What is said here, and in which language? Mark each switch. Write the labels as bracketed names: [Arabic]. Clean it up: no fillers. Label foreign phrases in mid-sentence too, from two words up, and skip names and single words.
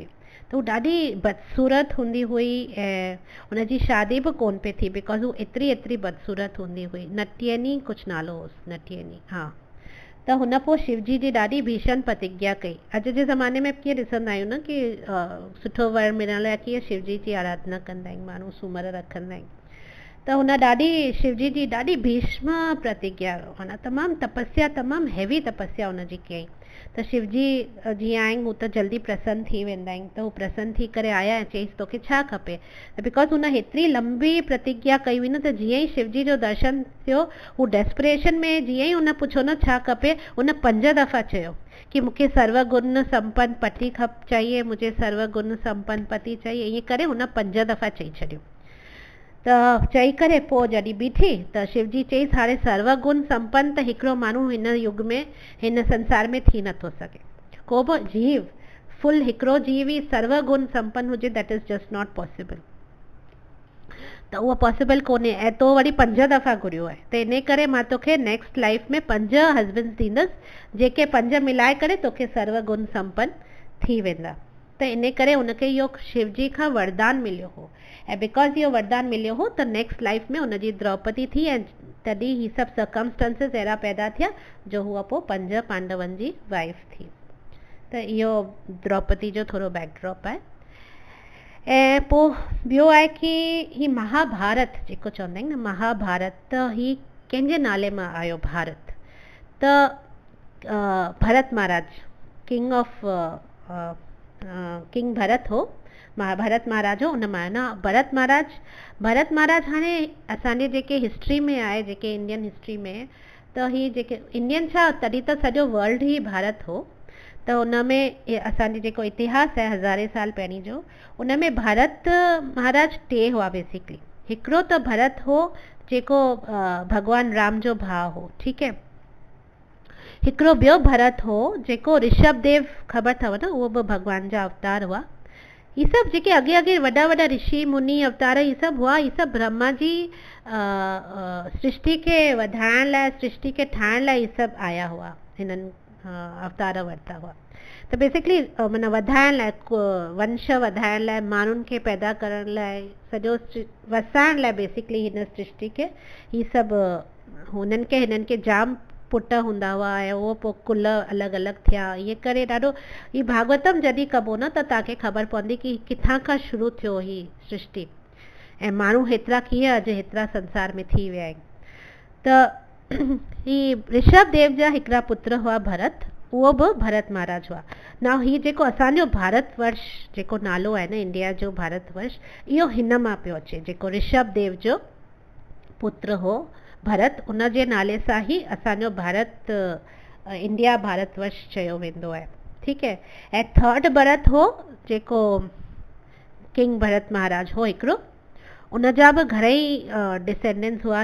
[Sindhi] त हू ॾाढी बदसूरत हूंदी हुई ऐं हुनजी शादी बि कोन पई थी, बिकॉज़ हू एतिरी बदसूरत हूंदी हुई। नटियनी कुझु नालो हुअसि, नटियनी, हा। त हुन पोइ शिवजी जी ॾाढी भीषण प्रतिज्ञा कई। अॼु जे ज़माने में कीअं ॾिसंदा आहियूं न कि सुठो वर मिलण लाइ कीअं शिवजी जी आराधना कंदा आहिनि माण्हू, सूमर रखंदा आहिनि। त हुन शिवजी जी ॾाढी भीष्म प्रतिज्ञा, माना तमामु तपस्या, तमामु हैवी तपस्या हुनजी कयईं। त शिवजी जीअं आहिनि हू त जल्दी प्रसन्न थी वेंदा आहिनि। त हू प्रसन्न थी करे आया ऐं चयईंसि तोखे छा खपे। त बिकॉज़ हुन हेतिरी लंबी प्रतिज्ञा कई हुई न, त जीअं ई शिवजी जो दर्शन थियो, हू डेस्परेशन में जीअं ई हुन पुछो न छा खपे, हुन 5 दफ़ा चयो कि मूंखे सर्वगुण संपन्न पति चाहिए, [Hindi] मुझे सर्वगुण संपन्न पति चाहिए। [Sindhi] ईअं करे हुन 5 दफ़ा चई छॾियो। त चई करे पोइ जॾहिं बीठी त शिवजी चईसि हाणे सर्वगुण संपन्न त हिकिड़ो माण्हू हिन युग में, हिन संसार में थी नथो सघे। को बि जीव, फुल हिकिड़ो जीव ई सर्वगुण संपन्न हुजे, [English] that is just not possible. [Sindhi] त उहो पॉसिबल कोन्हे, ऐं तो वरी 5 दफ़ा घुरियो आहे। त इन करे मां तोखे [English] next life [Sindhi] में 5 हस्बैंड्स ॾींदसि, जेके 5 मिलाए करे तोखे सर्वगुण संपन्न थी वेंदा। त इन करे हुनखे इहो शिवजी खां वरदान मिलियो हो, ऐं बिकॉज़ इहो वरदान मिलियो हो त [English] next life [Sindhi] में हुनजी द्रौपदी थी, ऐं तॾहिं ही सभु सर्कमस्टेंसेस अहिड़ा पैदा थिया जो हूअ पोइ 5 पांडवनि जी वाइफ थी। त इहो द्रौपदी जो थोरो बैकड्रॉप आहे। ऐं पोइ ॿियो आहे कि ही महाभारत जेको चवंदा आहिनि न, महाभारत, त ही कंहिंजे नाले मां आयो भारत। त भरत महाराज, किंग भरत हो, भरत महाराज हो, उन मां न भरत महाराज हाणे असांजे जेके हिस्ट्री में आहे, जेके [English] Indian history [Sindhi] में, त ही जेके इंडियन छा, तॾहिं त सॼो वर्ल्ड ई भारत हो। त उन में असांजो जेको इतिहास आहे 1000 साल पहिरीं जो, उन में भरत महाराज 2 हुआ बेसिकली। हिकिड़ो त भरत हो जेको भगवान राम जो भाउ हो, ठीकु है। हिकिड़ो ॿियो भरत हो जेको ऋषभ देव, ख़बर अथव न, उहो बि भगवान जा अवतार हुआ। ये सभु जेके अॻे वॾा ऋषि मुनि अवतार ये सभु हुआ, ये सभु ब्रह्मा जी सृष्टि खे वधाइण लाइ, सृष्टि खे ठाहिण लाइ ये सभु आया हुआ, हिननि अवतार वरिता हुआ। त बेसिकली माना वधाइण लाइ, वंश वधाइण लाइ, माण्हुनि खे पैदा करण लाइ, सॼो वसाइण लाइ बेसिकली हिन सृष्टि खे, ही सभु हिननि खे जाम पुट हूंदा हुआ ऐं उहो पोइ कुल अलॻि अलॻि थिया। इहे करे ॾाढो, ही भागवतम जॾहिं कबो न त तव्हांखे ख़बर पवंदी कि किथां खां शुरू थियो ही सृष्टि, ऐं माण्हू हेतिरा कीअं अॼु हेतिरा संसार में थी विया आहिनि। त ही ऋषभ देव जा हिकिड़ा पुत्र हुआ भरत, उहो बि भरत महाराज हुआ। ना ही जेको असांजो भारत वर्ष जेको नालो आहे न, इंडिया जो भारत वर्ष, इहो हिन मां पियो अचे, जेको ऋषभ देव जो पुत्र हो भरत, उन जे नाले सां ई असांजो भारत, इंडिया भारतवर्ष चयो वेंदो आहे, ठीकु है। ऐं 3rd भरत हो जेको किंग भरत महाराज हो हिकिड़ो, उन जा बि घणेई डिसेंडेंट्स हुआ।